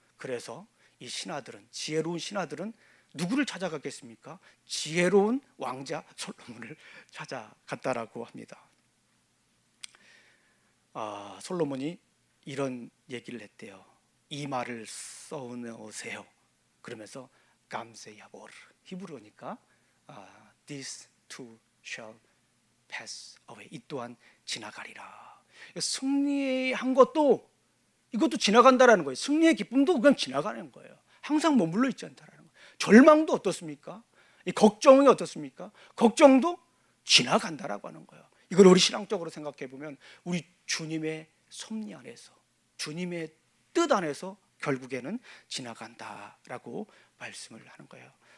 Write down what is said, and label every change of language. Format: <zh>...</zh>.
<ko>그래서 이 신하들은, 지혜로운 신하들은 누구를 찾아갔겠습니까? 지혜로운 왕자 솔로몬을 찾아갔다라고 합니다. 솔로몬이 이런 얘기를 했대요. 이 말을 써오세요. 그러면서 감세야보르, 히브리어니까</ko> <en>This too shall pass away.</en> <ko>이 또한 지나가리라. 승리한 것도, 이것도 지나간다라는 거예요. 승리의 기쁨도 그냥 지나가는 거예요. 항상 머물러 있지 않다라는 거예요. 절망도 어떻습니까? 이 걱정이 어떻습니까? 걱정도 지나간다라고 하는 거예요. 이걸 우리 신앙적으로 생각해 보면 우리 주님의 섭리 안에서, 주님의 뜻 안에서 결국에는 지나간다라고 말씀을 하는 거예요.</ko>